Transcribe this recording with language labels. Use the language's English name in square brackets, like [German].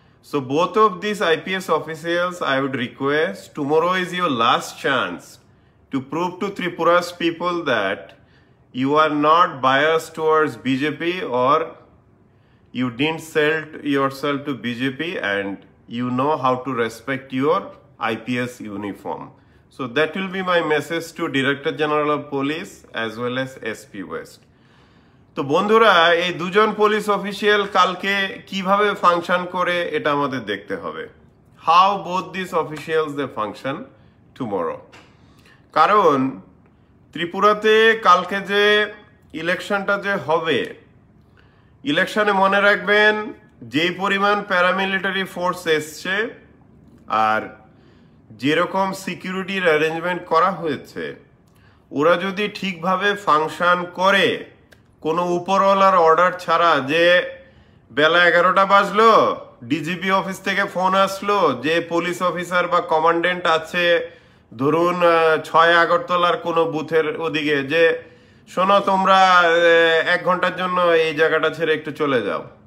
[English] So both of these IPS officials, I would request, tomorrow is your last chance to prove to Tripura's people that you are not biased towards BJP or you didn't sell yourself to BJP and you know how to respect your IPS uniform. So that will be my message to Director General of Police as well as SP West. [Bangla] তো বন্ধুরা, এই 2জন police official কালকে কিভাবে function করে এটা আমাদের দেখতে হবে। [English] How both these officials they function tomorrow. [Bangla] কারণ ত্রিপুরাতে কালকে যে ইলেকশনটা যে হবে, ইলেকশনে মনে রাখবেন যেই পরিমাণ প্যারামিলিটারি ফোর্স এসছে আর যেরকম সিকিউরিটির অ্যারেঞ্জমেন্ট করা হয়েছে, ওরা যদি ঠিকভাবে ফাংশন করে, কোনো উপরওয়ালার অর্ডার ছাড়া, যে বেলা 11টা বাজলো ডিজিপি অফিস থেকে ফোন আসলো যে পুলিশ অফিসার বা কমান্ডেন্ট আছে ধরুন 6 আগরতলার কোনো বুথের ওদিকে, যে শোনো তোমরা 1 ঘন্টার জন্য এই জায়গাটা ছেড়ে একটু চলে যাও,